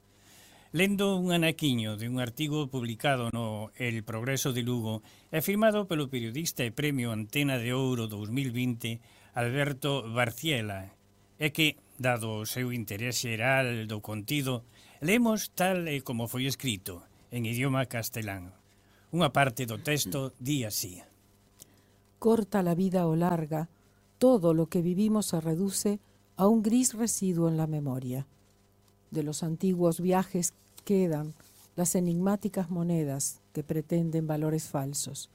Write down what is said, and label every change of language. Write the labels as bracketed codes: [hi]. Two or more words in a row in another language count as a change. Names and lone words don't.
[gl] Lendo un anaquiño de un artigo publicado no El Progreso de Lugo e firmado polo periodista e premio Antena de Ouro 2020 Alberto Barciela, é que, dado o seu interés xeral do contido, lemos tal e como foi escrito, en idioma castelán. Unha parte do texto di así: [es] Corta la vida o larga, todo lo que vivimos se reduce a un gris residuo en la memoria. De los antiguos viajes quedan las enigmáticas monedas que pretenden valores falsos.